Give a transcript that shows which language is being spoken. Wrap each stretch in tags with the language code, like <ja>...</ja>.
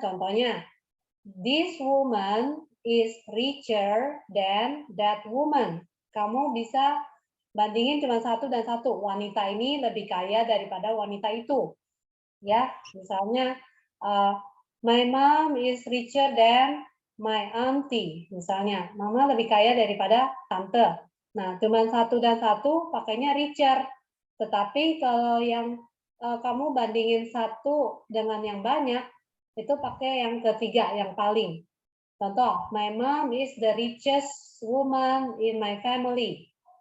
<en>Contohnya, this woman is richer than that woman.</en> <id>Kamu bisa bandingin cuma satu dan satu. Wanita ini lebih kaya daripada wanita itu. Ya, misalnya,</id> <en>my mom is richer than my auntie.</en> <id>Misalnya, mama lebih kaya daripada tante. Nah, cuma satu dan satu pakainya richer. Tetapi kalau yang kamu bandingin satu dengan yang banyak, itu pakai yang ketiga, yang paling.</id> <en>Contoh, my mom is the richest woman in my family.</en>